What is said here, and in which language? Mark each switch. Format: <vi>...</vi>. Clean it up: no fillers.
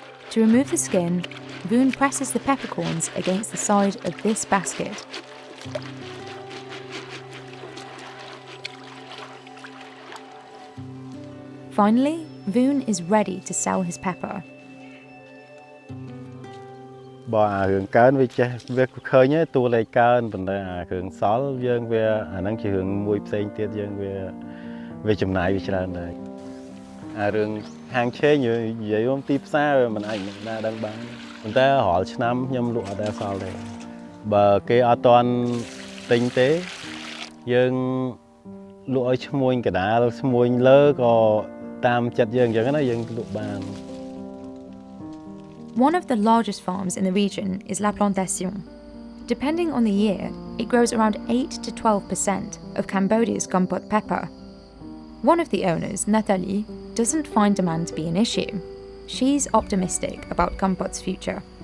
<en>To remove the skin, Vuon presses the peppercorns against the side of this basket. Finally, Vuon is ready to sell his pepper.</en> <km>បើអារឿងកើនវាចេះវាឃើញទេតួលេខកើនប៉ុន្តែអារឿងសល់យើងវាអាហ្នឹងជារឿងមួយផ្សេងទៀតយើងវាចំណាយវាច្រើនដែរអារឿងហាងឆេងនិយាយមកទីផ្សារវាមិនអាចណាដឹងបានប៉ុន្តែរាល់ឆ្នាំខ្ញុំលក់អត់ដែរសល់ទេបើគេអត់ទាន់ទិញទេយើងលក់ឲ្យឈ្មួញកដាលឈ្មួញលើក៏តាមចិត្តយើងអញ្ចឹងណាយើងលក់បាន</km> <en>One of the largest farms in the region is La Plantation. Depending on the year, it grows around 8 to 12% of Cambodia's Kampot pepper. One of the owners, Nathalie, doesn't find demand to be an issue. She's optimistic about Kampot's future.</en>